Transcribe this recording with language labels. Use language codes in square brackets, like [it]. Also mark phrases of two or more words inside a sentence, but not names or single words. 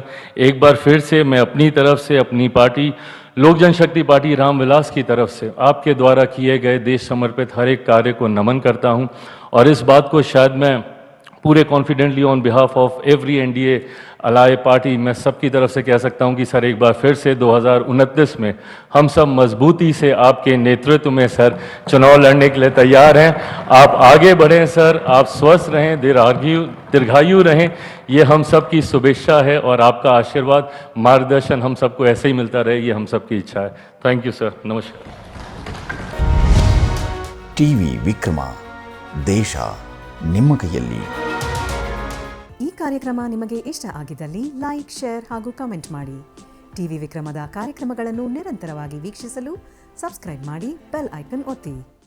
[hi] एक बार फिर से मैं अपनी तरफ से, अपनी पार्टी लोक जनशक्ति पार्टी रामविलास की तरफ से आपके द्वारा किए गए देश समर्पित हर एक कार्य को नमन करता हूं, और इस बात को शायद मैं पूरे कॉन्फिडेंटली [en] on behalf of every NDA ally party [hi] मैं सबकी तरफ से कह सकता हूं कि सर एक बार फिर से 2029 में हम सब मजबूती से आपके नेतृत्व में सर चुनाव लड़ने के लिए तैयार हैं। आप आगे बढ़ें सर, आप स्वस्थ रहें, दीर्घायु रहें, ये हम सब की शुभेच्छा है, और आपका आशीर्वाद मार्गदर्शन हम सबको ऐसे ही मिलता रहे, ये हम सबकी इच्छा है। [en] thank you sir, नमस्कार। [kn] ಟಿವಿ ವಿಕ್ರಮ, ದೇಶ ನಿಮ್ಮ ಕೈಯಲ್ಲಿ. ಈ ಕಾರ್ಯಕ್ರಮ ನಿಮಗೆ ಇಷ್ಟ ಆಗಿದ್ದಲ್ಲಿ ಲೈಕ್, ಶೇರ್ ಹಾಗೂ ಕಮೆಂಟ್ ಮಾಡಿ. ಟಿವಿ ವಿಕ್ರಮದ ಕಾರ್ಯಕ್ರಮಗಳನ್ನು ನಿರಂತರವಾಗಿ ವೀಕ್ಷಿಸಲು ಸಬ್ಸ್ಕ್ರೈಬ್ ಮಾಡಿ, [en] bell icon [kn] ಒತ್ತಿ.